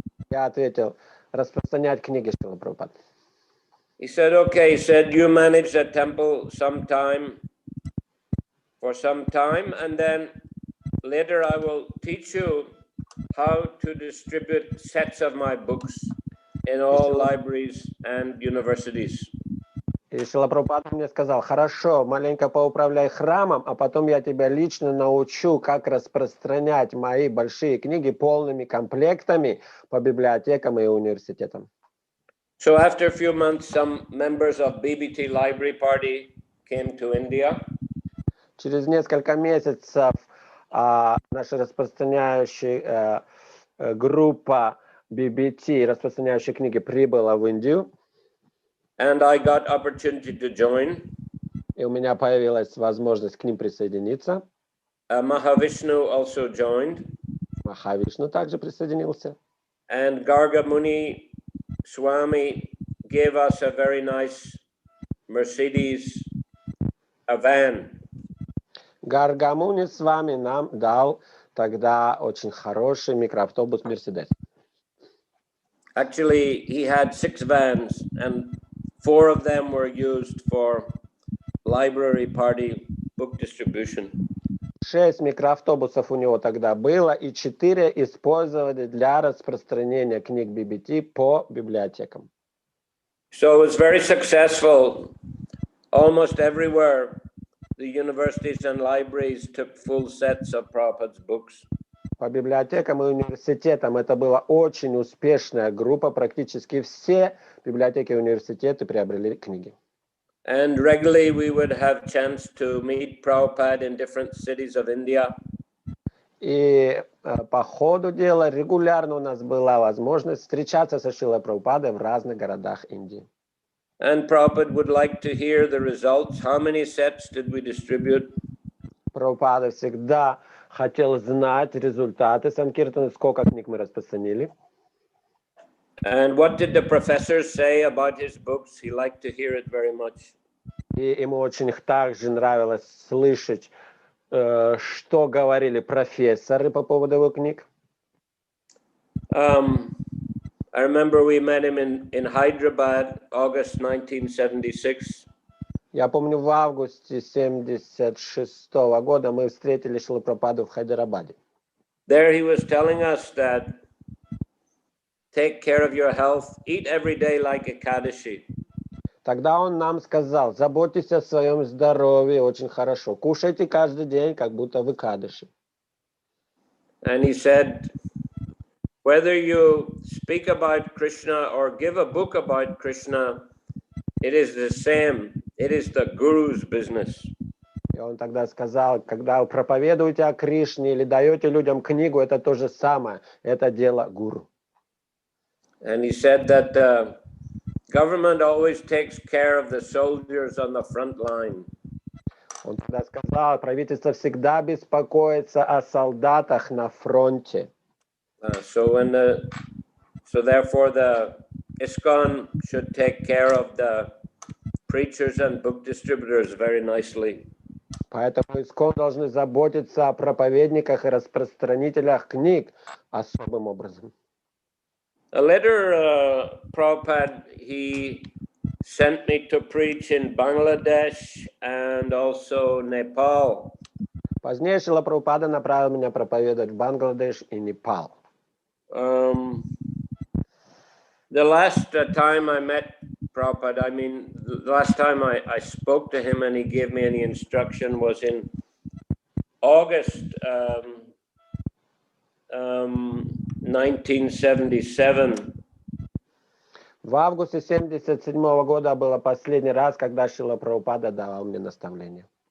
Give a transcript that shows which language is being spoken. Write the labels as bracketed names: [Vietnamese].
[Russian] Я ответил, распространять книги, Шрила Прабхупада. [English] He said, okay, he said, you manage the temple for some time, and then later I will teach you how to distribute sets of my books in all libraries and universities. [Russian] И Шрила Прабхупада мне сказал, хорошо, маленько поуправляй храмом, а потом я тебя лично научу, как распространять мои большие книги полными комплектами по библиотекам и университетам. [English] So after a few months, some members of BBT Library Party came to India. [Russian] Через несколько месяцев наша распространяющая группа BBT, распространяющая книги, прибыла в Индию. [English] And I got opportunity to join. [Russian] И у меня появилась возможность к ним присоединиться. [English] Mahavishnu also joined. [Russian] Прабхавишну также присоединился. [English] And Garga Muni Swami gave us a very nice Mercedes, a van. [Russian] Гаргамуни с вами нам дал тогда очень хороший микроавтобус Мерседес. [English] Actually, he had 6 vans, and 4 of them were used for library party book distribution. [Russian] 6 микроавтобусов у него тогда было, и 4 использовали для распространения книг BBT по библиотекам. [English] So it was very successful. Almost everywhere, the universities and libraries took full sets of Prabhupada's books. [Russian] По библиотекам и университетам это была очень успешная группа. Практически все библиотеки и университеты приобрели книги. [English] And regularly we would have chance to meet Prabhupada in different cities of India. [Russian] И по ходу дела регулярно у нас была возможность встречаться со Шрилой Прабхупадой в разных городах Индии. [English] And Prabhupada would like to hear the results. How many sets did we distribute? [Russian] Прабхупада всегда хотел знать результаты санкиртаны, сколько книг мы распространили. [English] And what did the professors say about his books? He liked to hear it very much. [Russian] И ему очень также нравилось слышать, что говорили профессоры по поводу его книг. [English] I remember we met him in Hyderabad, August 1976. [Russian] Я помню, в августе 1976 года мы встретили Шрилу Прабхупаду в Хайдарабаде. [English] There he was telling us that take care of your health, eat every day like Ekadashi. [Russian] Тогда он нам сказал, заботьтесь о своем здоровье очень хорошо. Кушайте каждый день, как будто в Экадаши. [English] And he said, whether you speak about Krishna or give a book about Krishna, it is the same. It is the Guru's business. [Russian] И он тогда сказал, когда вы проповедуете о Кришне или даете людям книгу, это то же самое. Это дело гуру. [English] And he said that the government always takes care of the soldiers on the front line. [Russian] Он тогда сказал, правительство всегда беспокоится о солдатах на фронте. [English] So therefore the ISKCON should take care of the preachers and book distributors very nicely. [Russian] Поэтому ИСККОН должны заботиться о проповедниках и распространителях книг особым образом. [English] Later, Prabhupada, he sent me to preach in Bangladesh and also Nepal. [Russian] Позднее Шрила Прабхупада направил меня проповедовать в Бангладеш и Непал. [English] The last time I met Prabhupada, I mean, the last time I spoke to him and he gave me any instruction was in August 1977. [Russian] В августе 1977 года было последний раз, когда Шрила Прабхупада давал мне наставление.